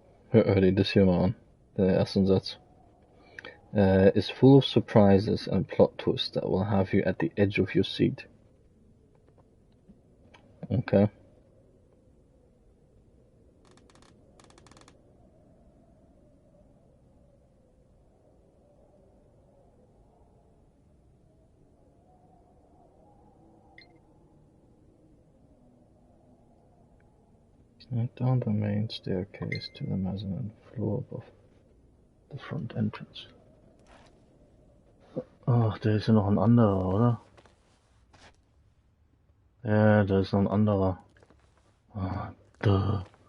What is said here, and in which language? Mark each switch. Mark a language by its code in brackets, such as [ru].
[de] Hör dir das hier mal an, der erste Satz. [en] Is full of surprises and plot twists that will have you at the edge of your seat. Okay. Right down the main staircase to the mezzanine floor above the front entrance. [de] Ach, da ist ja noch ein anderer, oder? Ja, da ist noch ein anderer. Ah, duh.